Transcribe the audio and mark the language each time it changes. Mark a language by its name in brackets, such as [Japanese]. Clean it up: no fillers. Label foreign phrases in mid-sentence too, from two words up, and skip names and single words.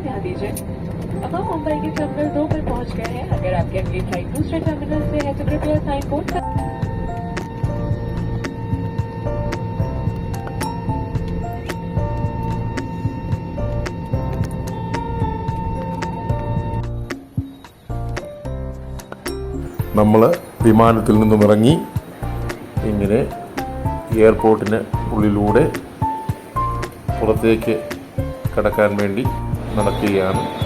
[Hindi] लीजिए। अब हम मुंबई के टर्मिनल 2 पर पहुंच गए हैं। अगर आपकी अगली फ्लाइट दूसरे टर्मिनल से है तो कृपया [English] sign board [Hindi] पर [Malayalam] നമ്മൾ വിമാനത്തിൽ നിന്നും ഇറങ്ങി ഇങ്ങനെ എയർപോർട്ടിന് ഉള്ളിലൂടെ പുറത്തേക്ക് കടക്കാൻ വേണ്ടി നടക്കുകയാണ്.